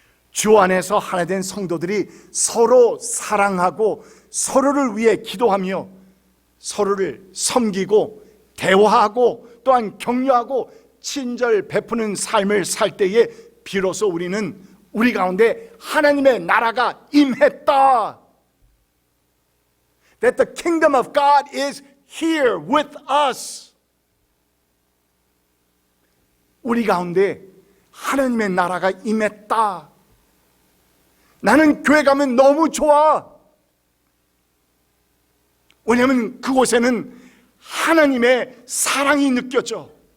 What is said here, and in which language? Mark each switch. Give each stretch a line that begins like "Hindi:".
Korean: 주 안에서 하나 된 성도들이 서로 사랑하고 서로를 위해 기도하며 서로를 섬기고 대화하고 또한 격려하고 친절 베푸는 삶을 살 때에 비로소 우리는 우리 가운데 하나님의 나라가 임했다.
English: That the kingdom of God is here with us.
Korean: 우리 가운데 하나님의 나라가 임했다. 나는 교회 가면 너무 좋아. 왜냐하면 그곳에는 하나님의 사랑이 느껴져.